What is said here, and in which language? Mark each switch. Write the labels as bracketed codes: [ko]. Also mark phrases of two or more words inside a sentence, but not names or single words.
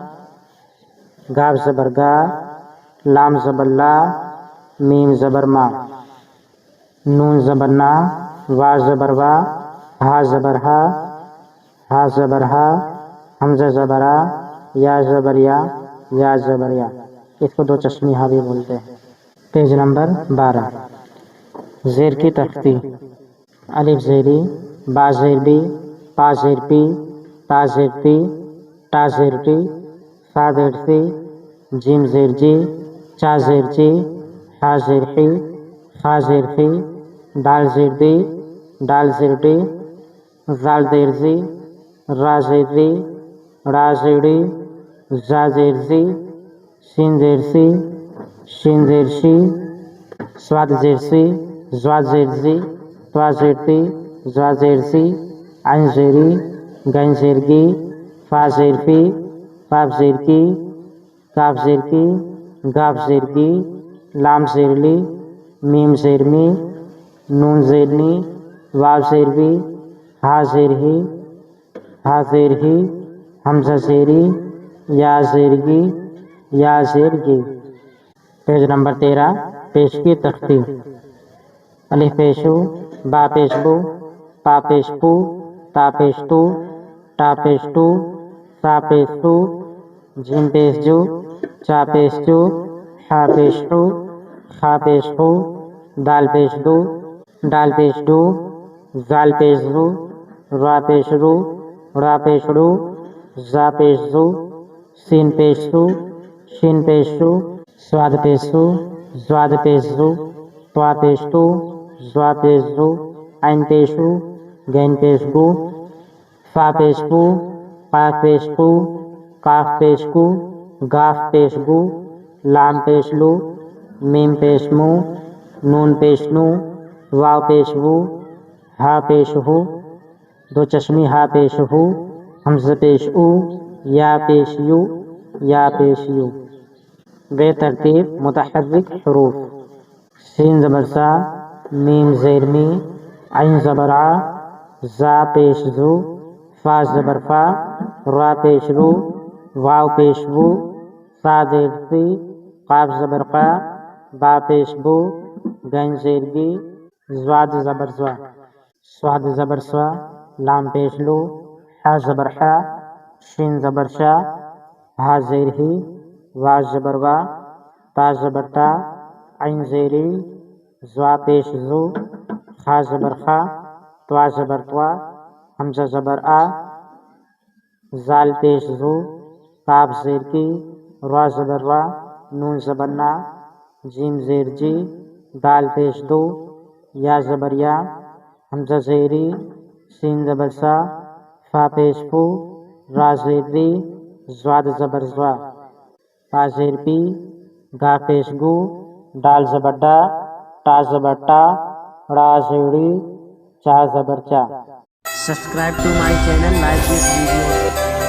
[ur] گاف زبر گا، لام زبر لا، میم زبر ما، نون زبر نا، وا زبر وا، ہا زبر ہا، ہا زبر ہا، حمزہ زبر آ، یا زبر یا زبر یا۔ اس کو دو چشمی ہا بھی بولتے ہیں۔ پیج نمبر 12، زیر کی تختی۔ الف زیری، با زیر بی، پا زیر پی، تا زیر تی، ٹا زیر ٹی، سا زیر سی، جیم زیر جی، چا زیر چی، حا زیر حی، خا زیر خی، دال زیر دی، ڈال زیر ڈی، زال زیر زی، را زیر ری، را زیر ری، زا زیر زی، سین زیر سی، شین زیر شی، سواد زیر سی، زواد زیر زی، توا زیر تی، زوا زیر سی، عین زیری، گین زیر گی، فا زیر فی، فاف زیر کی، کاف زیر کی، گاف زیر گی، لام زیر لی، میم زیر می، نون زیر نی، واو زیر وی، ہا زیر ہی، ہا زیر ہی، حمزہ زیری، یا زیر گی، یا زیر گی۔ پیج نمبر 13، پیش کی تختی۔ الف پیشو، با پیش بو، پا پیش پو، تا پیش تو، ٹا پیش ٹو، سا پیش سو، جیم پیش جو، چا پیش چو، حا پیش حو، خا پیش خو، دال پیش دو، ڈال پیش ڈو، زال پیش زو، را پیش رو، را پیش رو، زا پیش زو، سین پیش سو، شین پیش شو، سواد پیش سو، زواد پیش زو، توا پیش تو، زوا پیش زو، عین پیش او، گین پیش گو، فا پیش فو، قاف پیش قو، کاف پیش کو، گاف پیش گو، لام پیش لو، میم پیش مو، نون پیش نو، واو پیش وو، ہا پیش ہو، دو چشمی ہا پیش ہو، حمزہ پیش او، یا پیش یو، یا پیش یو۔ بے ترتیب متحرک حروف۔ سین زبر سا، میم زیر می، عین زبر ع، زا پیش زو، فا زبر فا، را پیش رو، واو پیش وو، سا زیر سی، قاف زبر قا، با پیش بو، گین زیر گی، زواد زبر زوا، سواد زبر سوا، لام پیش لو، حا زبر حا، شین زبر شا، ہا زیر ہی، وا زبر وا، تا زبر تا، عین زیری، زوا پیش زو، خا زبر خا، توا زبر توا، حمزہ زبر آ، زال پیش زو، کاف زیر کی، را زبر را، نون زبر نا، جیم زیر جی، دال پیش دو، یا زبر یا، حمزہ زیری، سین زبر سا، فا پیش فو، را زیر ری، زواد زبر زوا، پا زیر پی، گا پیش گو، ڈال زبر ڈا، ٹا زبر ٹا، را زیری، چا زبر چا۔ [en] Subscribe to my channel, like this video.